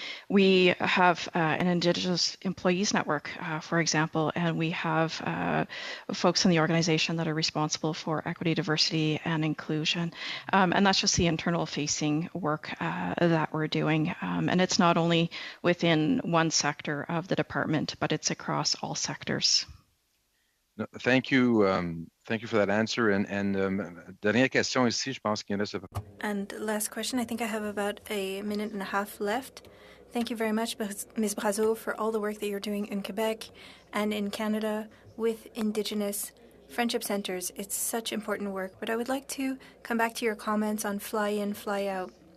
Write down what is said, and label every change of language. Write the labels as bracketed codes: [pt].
[en] We have an Indigenous Employees Network, for example, and we have folks in the organization that are responsible for equity, diversity, and inclusion. And that's just the internal facing work that we're doing. And it's not only within one sector of the department, but it's across all sectors. No, thank you. Thank you for that answer. [fr] Dernière question ici, je pense qu'il reste. [en] And last question, I think I have about a minute and a half left. Thank you very much, Ms. Brazeau, for all the work that you're doing in Quebec and in Canada with Indigenous friendship centers. It's such important work. But I would like to come back to your comments on fly in, fly out.